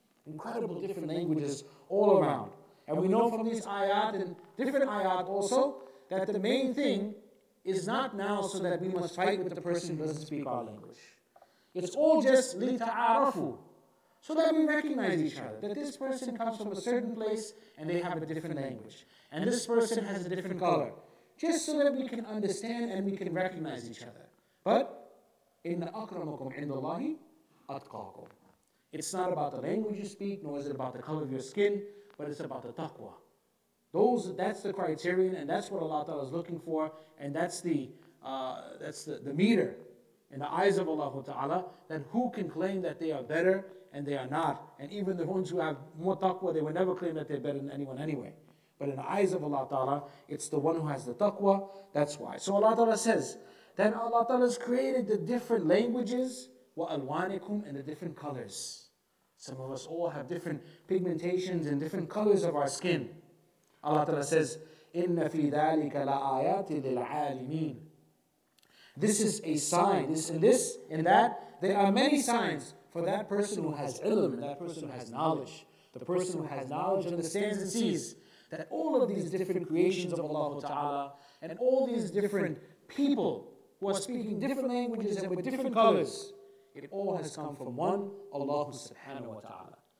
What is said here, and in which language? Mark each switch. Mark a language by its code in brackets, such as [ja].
[en] Incredible different languages all around. And we know from these ayat and different ayat also, that the main thing is not now so that we must fight with the person who doesn't speak our language. It's all just لِتَعَارَفُوا, so that we recognize each other, that this person comes from a certain place and they have a different language. And this person has a different color. Just so that we can understand and we can recognize each other. [ar] But, إِنَّ أَكْرَمَكُمْ عِنْدَ اللَّهِ أَتْقَاكُمْ. [en] It's not about the language you speak, nor is it about the color of your skin, but it's about the taqwa. That's the criterion, and that's what Allah Ta'ala is looking for, and that's the meter in the eyes of Allah Ta'ala, that who can claim that they are better and they are not. And even the ones who have more taqwa, they will never claim that they're better than anyone anyway. But in the eyes of Allah Ta'ala, it's the one who has the taqwa, that's why. So Allah Ta'ala says, that Allah Ta'ala has created the different languages, وَأَلْوَانِكُمْ, and the different colors. Some of us all have different pigmentations and different colors of our skin. [ar] Allah Ta'ala says, إِنَّ فِي ذَلِكَ لَآيَاتٍ لِلْعَالِمِينَ. [en] This is a sign, in that, there are many signs for that person who has ilm, and that person who has knowledge. The person who has knowledge understands and sees that all of these different creations of Allah Ta'ala, and all these different people who are speaking different languages and with different colors, it all has come from one, Allah subhanahu wa ta'ala.